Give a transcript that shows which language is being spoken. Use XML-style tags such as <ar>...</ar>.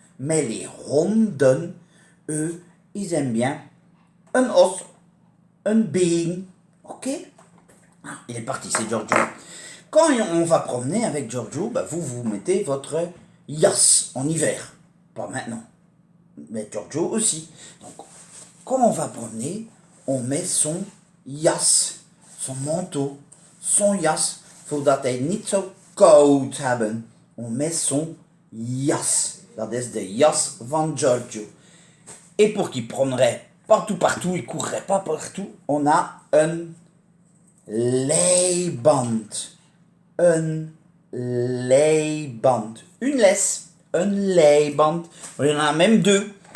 <fr>Mais les honden, eux, ils aiment bien un os, un been. Ok? Ah, il est parti, c'est Giorgio. Quand on va promener avec Giorgio, bah vous mettez votre jas en hiver. Pas maintenant. Mais Giorgio aussi. Donc, quand on va promener, on met son jas, son manteau, son jas,</fr> <nl>voordat hij niet zo koud hebben.</nl> <fr>On met son jas.</fr> <nl>Dat is de jas van Giorgio.</nl> <fr>Et pour qu'il prendrait partout, il courrait pas partout, on a un leiband.</fr> <nl>Een leiband.</nl> <fr>Une laisse. Un leiband. Il y en a même deux.</fr>